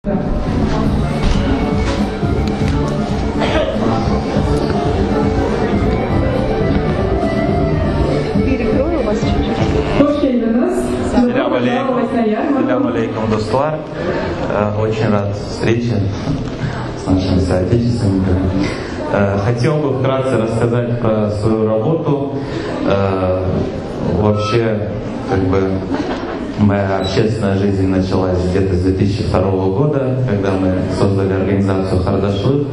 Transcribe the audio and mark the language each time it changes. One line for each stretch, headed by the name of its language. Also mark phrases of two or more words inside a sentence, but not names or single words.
Russian: Перекрою вас чуть-чуть.
Arabic: سلام عليكم, Достуар.
Russian: Очень рад встрече с нашими соотечественниками. Хотел бы вкратце рассказать про свою работу. Вообще, моя общественная жизнь началась где-то с 2002 года, когда мы создали организацию Хардашлы.